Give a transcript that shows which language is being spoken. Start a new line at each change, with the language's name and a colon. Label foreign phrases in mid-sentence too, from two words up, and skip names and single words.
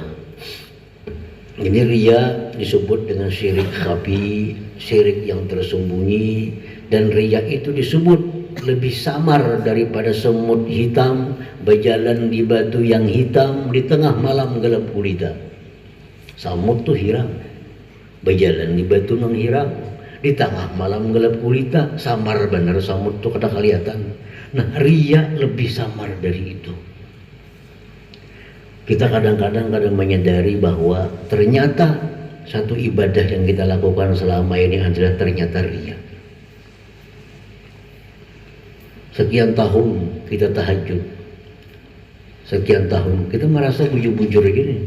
Indonesian: Ini riya disebut dengan syirik khafi, syirik yang tersembunyi, dan riya itu disebut lebih samar daripada semut hitam berjalan di batu yang hitam di tengah malam gelap gulita.
Banjar: Samut tuh hirang, berjalan di batu yang hirang di tengah malam gelap gulita, samar benar samut tuh kada kelihatan.
Indonesian: Nah, riya lebih samar dari itu. Kita kadang-kadang menyadari bahwa ternyata satu ibadah yang kita lakukan selama ini adalah ternyata riya. Sekian tahun kita tahajud, sekian tahun kita merasa bujur-bujur gini.